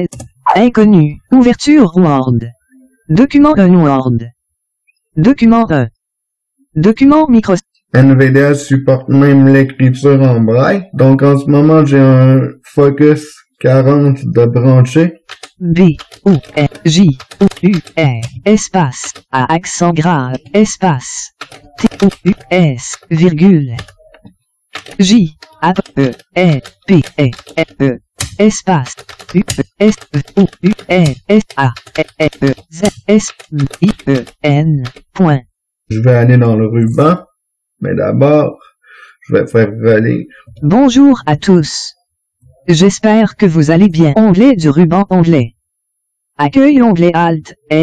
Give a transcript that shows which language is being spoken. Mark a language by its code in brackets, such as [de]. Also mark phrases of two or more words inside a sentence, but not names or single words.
[fr] Inconnu. Ouverture Word. Document 1 Word. Document 1. Document Microsoft. NVDA supporte même l'écriture en braille. Donc en ce moment, j'ai un Focus 40 de branché. B-O-J-O-U-R, espace, à accent grave, espace, T-O-U-S, virgule, J-A-P-E-P-E-E, espace, U-S-O-U-R-S-A-E-E-Z-S-I-E-N, point. Je vais aller dans le ruban, mais d'abord, je vais faire relire. Bonjour à tous. J'espère que vous allez bien. Onglet du ruban, onglet. Accueil, onglet Alt, S.